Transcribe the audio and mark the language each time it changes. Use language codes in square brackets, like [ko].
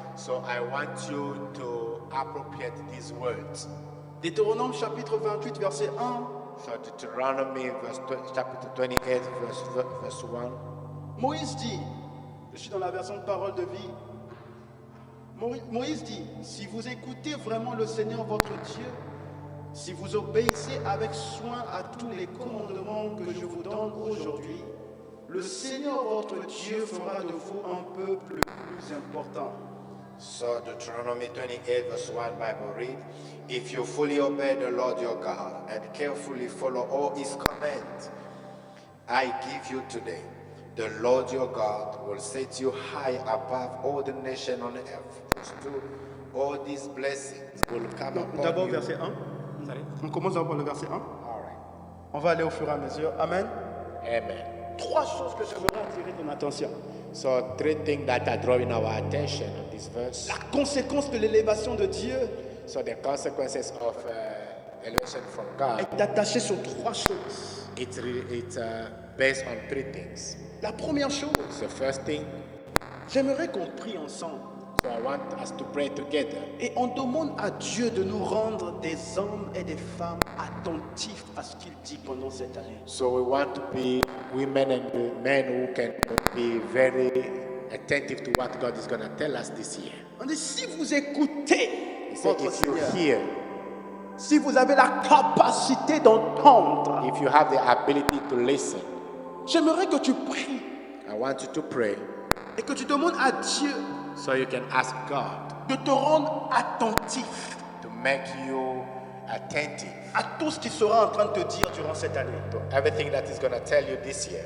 [en] So I want you to appropriate these words. [fr] Deutéronome chapitre 28 verset 1. [en] So Deuteronomy chapter 28 verse 1. [fr] Moïse dit, je suis dans la version de parole de vie. Moïse dit, si vous écoutez vraiment le Seigneur votre Dieu, si vous obéissez avec soin à tous les commandements que je vous donne aujourd'hui, le Seigneur votre Dieu fera de vous un peuple plus important. [en] So Deuteronomy 28 verse 1 Bible read, if you fully obey the Lord your God and carefully follow all his commands I give you today, The Lord your God will set you high above all the nations on earth. Verse 2, all these blessings will come upon [fr] D'abord, [en] you. [fr] verset 1. [en] Sorry? [fr] On commence d'abord le verset 1. [en] All right. [fr] On va aller au fur et à mesure. Amen. Amen. 3 choses que j'aimerais attirer ton attention. [en] So 3 things that are drawing our attention on this verse. [fr] La conséquence de l'élévation de Dieu [en] So the consequences of elevation from God, [fr] est attachée sur 3 choses. [en] it's based on 3 things. [fr] La première chose, [en] So first thing, [fr] j'aimerais qu'on prie ensemble. [en] so I want us to pray together. [fr] Et on demande à Dieu de nous rendre des hommes et des femmes attentifs à ce qu'il dit pendant cette année. [en] So we want to be women and men who can be very attentive to what God is going to tell us this year. [fr] On dit, si vous écoutez [en] He said, [fr] votre [en] if you [fr] Seigneur, [en] hear, [fr] si vous avez la capacité d'entendre, [en] if you have the ability to listen, [fr] j'aimerais que tu pries [en] I want you to pray [fr] et que tu demandes à Dieu [en] so you can ask God [fr] de te rendre attentif [en] to make you attentive [fr] à tout ce qu'il sera en train de te dire durant cette année. [en] to everything that he's going to tell you this year.